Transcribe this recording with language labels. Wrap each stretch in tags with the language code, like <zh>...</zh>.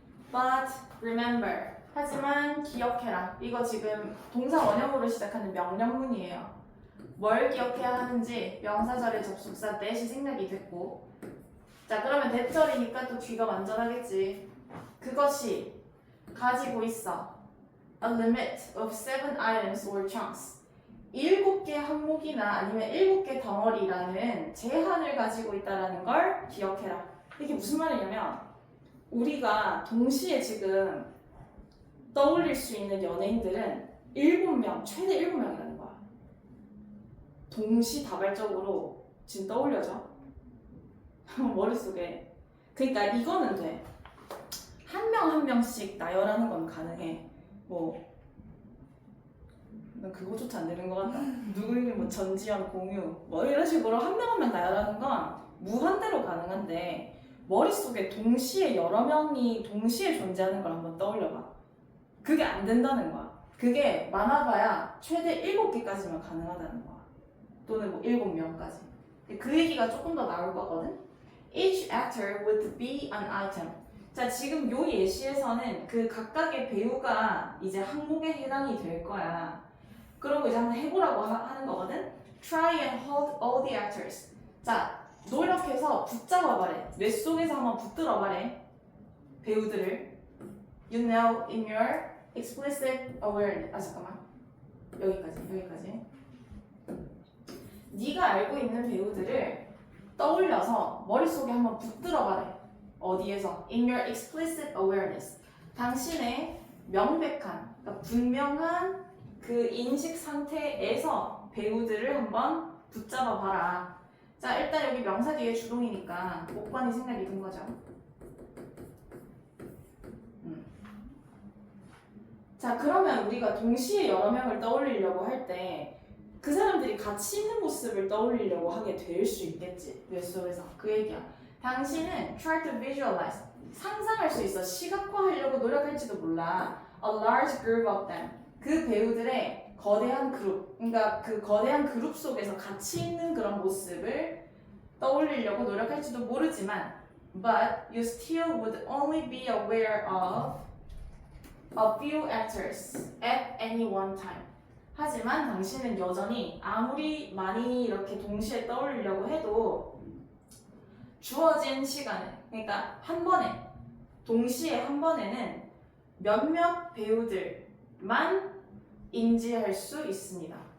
<en>But remember,</en> <ko>하지만 기억해라. 이거 지금 동사 원형으로 시작하는 명령문이에요. 뭘 기억해야 하는지 명사절의 접속사 that이 생략이 됐고, 자, 그러면 대절이니까 또 뒤가 완전하겠지. 그것이 가지고 있어</ko> <en>a limit of 7 items or chunks.</en> <ko>7개 항목이나 아니면 7개 덩어리라는 제한을 가지고 있다는 걸 기억해라. 이게 무슨 말이냐면 우리가 동시에 지금 떠올릴 수 있는 연예인들은 7명, 최대 7명이라는 거야. 동시다발적으로 지금 떠올려져. 머릿속에. 그러니까 이거는 돼. 한 명 한 명씩 나열하는 건 가능해. 난 그거조차 안 되는 것 같다. 누구에게 전지현, 공유 이런 식으로 한 명 한 명 나열하는 건 무한대로 가능한데 머릿속에 동시에 여러 명이 동시에 존재하는 걸 한번 떠올려봐. 그게 안 된다는 거야. 그게 많아봐야 최대 7개까지만 가능하다는 거야. 또는 7명까지. 그 얘기가 조금 더 나올 거거든.</ko> <en>Each actor would be an item.</en> <ko>자, 지금 요 예시에서는 그 각각의 배우가 이제 항목에 해당이 될 거야. 그러고 이제 한번 해보라고 하는 거거든.</ko> <en>Try and hold all the actors.</en> <ko>자, 노력해서 붙잡아 봐래. 뇌 속에서 한번 붙들어 봐래. 배우들을.</ko> <en>You know in your explicit awareness.</en> <ko>잠깐만. 여기까지. 네가 알고 있는 배우들을 떠올려서 머릿속에 한번 붙들어 봐래. 어디에서?</ko> <en>In your explicit awareness.</en> <ko>당신의 명백한, 그러니까 분명한 그 인식 상태에서 배우들을 한번 붙잡아 봐라. 자, 일단 여기 명사 뒤에 주동이니까 목관이 생략이 된 거죠. 자, 그러면 우리가 동시에 여러 명을 떠올리려고 할 때 그 사람들이 같이 있는 모습을 떠올리려고 하게 될 수 있겠지. 뇌 속에서. 그 얘기야. 당신은</ko> <en>try to visualize</en> <ko>상상할 수 있어. 시각화하려고 노력할지도 몰라.</ko> <en>A large group of them</en> <ko>그 배우들의 거대한 그룹 그러니까 그 거대한 그룹 속에서 같이 있는 그런 모습을 떠올리려고 노력할지도 모르지만</ko> <en>but you still would only be aware of a few actors at any one time.</en> <ko>하지만 당신은 여전히 아무리 많이 이렇게 동시에 떠올리려고 해도 주어진 시간에 그러니까 한 번에 동시에 한 번에는 몇몇 배우들만 인지할 수 있습니다.</ko>